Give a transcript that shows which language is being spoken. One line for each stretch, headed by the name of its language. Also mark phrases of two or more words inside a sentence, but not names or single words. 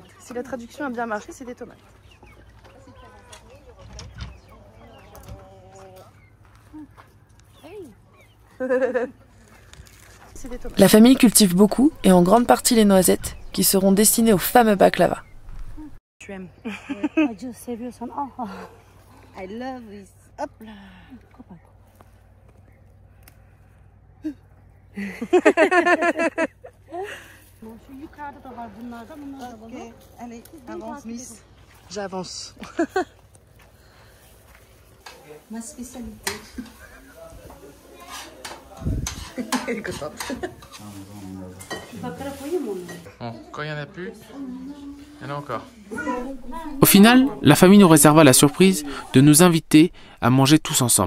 French: Si la traduction a bien marché, c'est des tomates. C'est des tomates. La famille cultive beaucoup et en grande partie les noisettes qui seront destinées au fameux baklava. Tu aimes.
Turkish: Acı seviyorsan al.
English: I love this.
French: Hop là.
Turkish: Şu yukarıda da var bunlardan. Bunlar da Ok, var.
French: allez, avance Miss. J'avance. Ma spécialité. Elle est contente.
Turkish: Bakara koyayım mı onu?
French: Bon, quand il n'y en a plus, il y en a encore. Au final, la famille nous réserva la surprise de nous inviter à manger tous ensemble.